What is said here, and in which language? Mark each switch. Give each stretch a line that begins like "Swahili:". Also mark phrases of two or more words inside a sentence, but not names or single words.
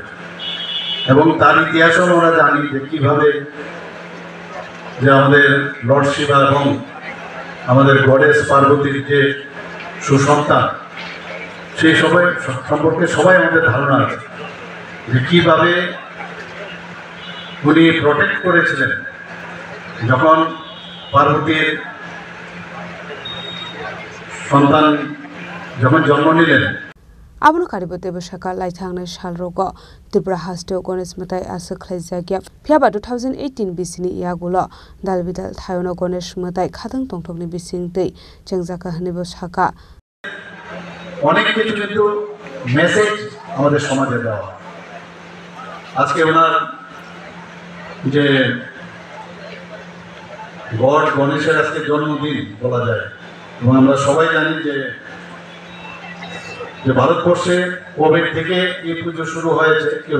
Bangla: এবং তার ইতিহাসও আমরা জানি যে কিভাবে যে আমাদের লর্ড শিবা এবং আমাদের গডেস পার্বতীর যে সুসন্তান সেই সবাই সম্পর্কে সবাই আমাদের ধারণা আছে যে কিভাবে উনি প্রোটেক্ট করেছিলেন যখন পার্বতীর সন্তান যখন জন্ম নিলেন
Kok Borok: Abunu karibo debashaka laithangna shalrogo Tripura hasteo Ganesh Matai asa khlaijagya phiaba 2018 bisini iagulo dalbidal thayono Ganesh Matai khatang tongthokni bisingtei jengjaka hanibo saka
Bangla: অনেক কিছু কিন্তু মেসেজ আমাদের সমাজে দেওয়া আজকে ওনার যে গড গণেশের আজকে জন্মদিন বলা যায় এবং আমরা সবাই জানি যে ভারতবর্ষে কোভিড থেকে এই পুজো শুরু হয়েছে কেউ